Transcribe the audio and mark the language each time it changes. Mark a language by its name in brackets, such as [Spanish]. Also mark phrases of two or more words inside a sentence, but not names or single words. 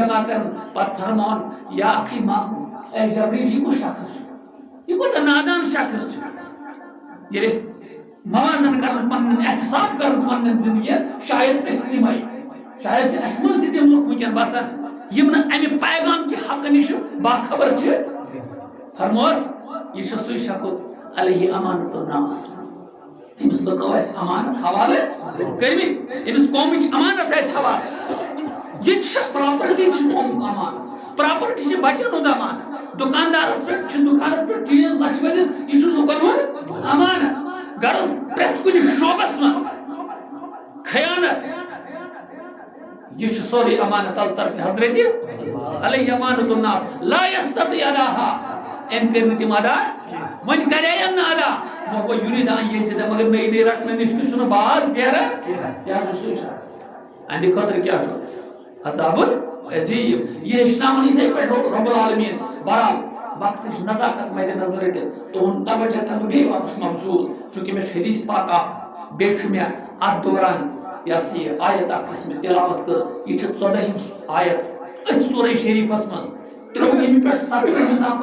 [Kashmiri] جمع کرن پتہٕ فرماوان [Arabic] یا اکھی [Kashmiri] محمود اے جبریٖل یہِ کُس شخص چھُ یہ کوتاہ نادان شخص ییٚلہِ أسۍ موازن کرن پنن احتساب کرن پنن زندگی شاید أسۍ تِمے شاید چھِ اَسہِ منٛز تہِ تِم لُکھ وٕنکٮ۪ن بسان یِم نہٕ امہِ پیغام کہِ حقہٕ نِش باخبر چھِ فرموس یہِ چھُ سُے شخص [Arabic] علیہ امانت الناس [Kashmiri] أمِس لُکو اَسہِ امانت حوالہٕ کٔرمٕتۍ أمِس قومٕکۍ امانت اَسہِ حوالہٕ یہِ تہِ چھِ پراپرٹی چھِ قومُک امانت پراپرٹی چھِ بچن ہُنٛد امانت دُکاندارس پٮ۪ٹھ چھِ دُکانس پٮ۪ٹھ چیٖز لچھِ ؤلِس یہِ چھُ لُکن ہُنٛد امانت غرض پرٛٮ۪تھ کُنہِ شوبس منٛز خیانت یہ چھُ سورُے امانت از طرفِ حضرت [Arabic] علیہ امانت الناس لا یستطیع اداها [Kashmiri] أمۍ کٔرۍ نہٕ تِم ادا وۄنۍ کرییَن نہٕ ادا وۄنۍ گوٚو [Arabic] یُریٖد ان یزیٖد [Kashmiri] مگر مےٚ یی رٹنہٕ نِش تہِ چھُنہٕ باز پھیران یہِ حظ چھُ سُے شخص اہنٛدِ خٲطرٕ کیٛاہ چھُ عذاب عظیٖم یہِ ہیٚچھناوان یِتھَے پٲٹھۍ [Arabic] رب العالمیٖن [Kashmiri] بہرحال وقتٕچ نزاکت مدِ نظر رٔٹِتھ تُہُنٛد توجہ کرٕ بہٕ بیٚیہِ واپس مبذوٗل چوٗنٛکہِ مےٚ چھُ حدیث پاک اکھ بیٚیہِ چھُ مےٚ اتھ دوران یہِ آیت اکھ یۄس مےٚ تلاوت کٔر یہِ چھِ 14ہِم آیت أتھۍ سورہ شریٖفس منٛز 13ہمہِ پٮ۪ٹھ 17ہمہِ تام